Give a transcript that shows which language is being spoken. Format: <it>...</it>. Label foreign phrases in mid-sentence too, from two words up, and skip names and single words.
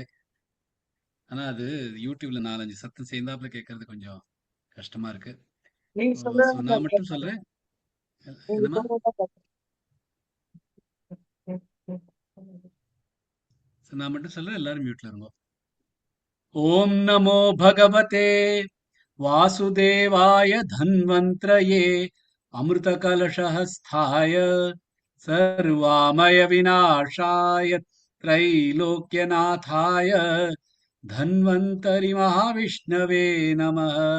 <ta>ஆனா அது யூடியூப்ல 4-5 சத்தம் சேர்ந்தாப்புல கேட்கறது கொஞ்சம் கஷ்டமா இருக்கு. நான் மட்டும் சொல்றேன். என்னமா நான் மட்டும் சொல்றேன், எல்லாரும் மியூட்ல இருங்க.</ta> <sa>ओम् नमो भगवते वासुदेवाय धन्वन्त्रये अमृतकलशहस्थाय सर्वामयविनाशाय त्रैलोक्यनाथाय धन्वन्तरि महाविष्णवे नमः.</sa>